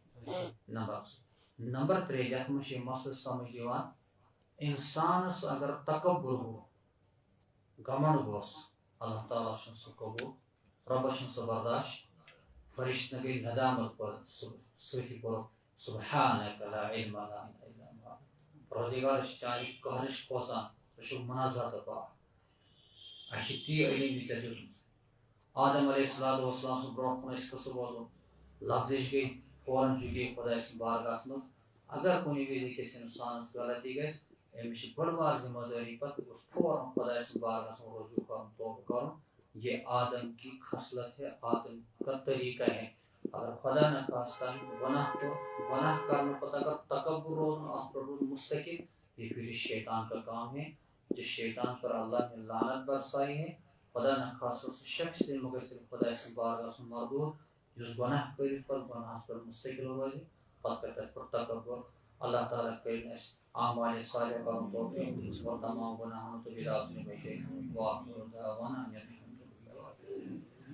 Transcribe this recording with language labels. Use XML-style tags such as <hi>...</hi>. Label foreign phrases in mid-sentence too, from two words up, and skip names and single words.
<ks>نمبر 3 یتھ منٛز چھُ یہِ مسلہٕ سمجھ یِوان انسانس اگر تکبر گوٚو گھمنڈ گوٚس اللہ تعالیٰ چھُنہٕ سُہ قبوٗل رۄبس چھُنہٕ سُہ برداشت فرشتن گٔے ندامت پٲدٕ سۭتی کوٚرُکھ</ks> <ar>سبحانک لا علم لنا الا ما علمتنا</ar> <ks>پروردگار چھِ چانہِ قہرٕچ کھوژان ژٕ چھُکھ منزہ تہٕ پاک اَسہِ چھُ تی علم یہِ ژےٚ دیُتمُت آدم</ks> <ar>علیہ الصلوۃ والسلام</ar> <ks>سُنٛد برونٛٹھ کُن أسۍ قصہٕ بوزو لفظٕچ گٔے فوراً جُگے خۄداے سٕنٛدِ بارگاہس منٛز اگر کُنہِ وِزِ أکِس انسانس غلطی گژھِ أمِس چھِ بٔڑ بار ذمہ دٲری پتہٕ گوٚژھ فوراً خۄداے سٕنٛدِ بارگاہس منٛز رجوع کرُن توبہٕ کرُن</ks> <ur>یہ آدم کی خصلت ہے آدم کا طریقہ ہے اگر خدا نخواستہ گناہ کرنے پتہ اگر تکبر روزن اتھ پر روز مستقل یہ پھر شیطان کا کام ہے جس شیطان پر اللہ نے لعنت برسائی ہے</ur> <ks>خدا نخواستہ سُہ شخص تہِ گژھِ خۄداے سٕنٛدِ بارگاہس منٛز مردوٗد یُس گۄناہ کٔرِتھ پتہٕ گۄناہس پٮ۪ٹھ مستقل روزِ پتہٕ کرِ تتھ پٮ۪ٹھ تکبر اللہ تعالیٰ کٔرِنۍ اَسہِ اعمالِ صالحہ کرُن توفیٖق اور تمام گۄناہن تہٕ بدعاتن بچٲیِن</ks> <ar>واخر دعوانا ان الحمدُ للہ</ar>